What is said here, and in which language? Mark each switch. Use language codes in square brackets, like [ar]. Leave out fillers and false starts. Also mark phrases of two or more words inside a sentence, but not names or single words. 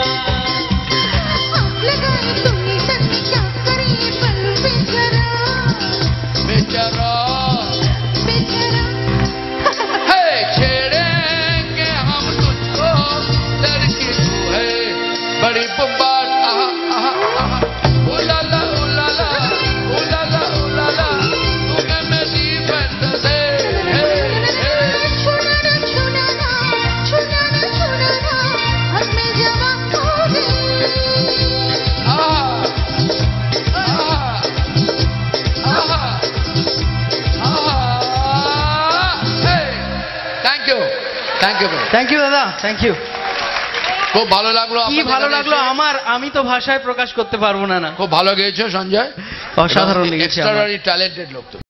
[hi] आप लगाए तुमने तन में क्या करे पल्लू बेचारा बेचारा बेचारा है छेड़ेंगे हम तुझको लड़की तू है बड़ी बम्बाट आहा आहा आहा ओ ला ला ओ ला ला ओ ला ला ओ ला ला तूने मेरी फैंटेसी हे हे छूना ना छूना ना छूना ना छूना ना अब मैं जवां हो गई आहा आहा आहा आहा हे [en] Thank you Thank you [bn] দাদা [en] Thank you [bn] খুব ভালো লাগলো কি আপনাদের ভালো এখানে লাগলো এসে। আমার আমি তো ভাষায় প্রকাশ করতে পারবো না খুব ভালো গেয়েছো সঞ্জয় অসাধারণ লেগেছে আমার। [en] extraordinary talented [bn] লোক তো